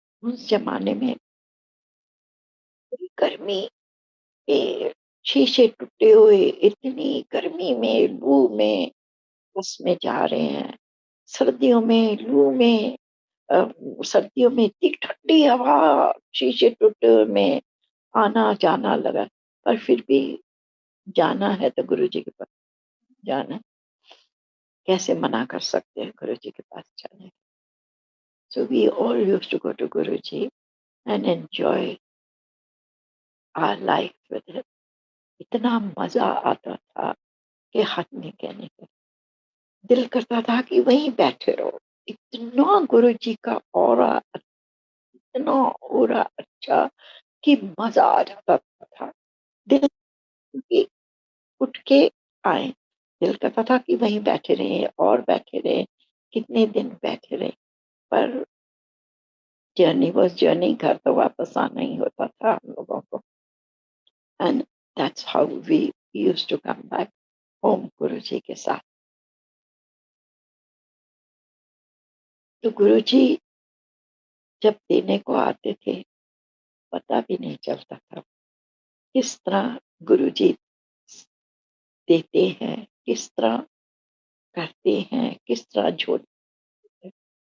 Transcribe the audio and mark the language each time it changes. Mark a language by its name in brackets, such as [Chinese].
[Hindi] उस जमाने में गर्मी के शीशे टूटे हुए, इतनी गर्मी में लू में बस में जा रहे हैं, सर्दियों में लू में सर्दियों में इतनी ठंडी हवा, शीशे टूटे हुए में आना जाना लगा, पर फिर भी जाना है तो गुरु जी के पास जाना है। कैसे मना कर सकते हैं गुरु जी के पास जाने। [English] So we all used to go to Guruji and enjoy our life with him. [Hindi] इतना मजा आता था कि हद नहीं कहने का। दिल करता था कि वहीं बैठे रहो। इतना गुरुजी का ऑरा, इतना ऑरा अच्छा कि मजा आ जाता था। दिल की उठ के आए, दिल करता था कि वहीं बैठे रहे और बैठे रहे, कितने दिन बैठे रहे। पर [English] journey was journey, [Hindi] घर तो वापस आना ही होता था हम लोगों को। [English] And that's how we used to come back home [Hindi] गुरुजी के साथ। तो गुरुजी जब देने को आते थे पता भी नहीं चलता था किस तरह गुरुजी देते हैं, किस तरह करते हैं, किस तरह जोड़ते हैं।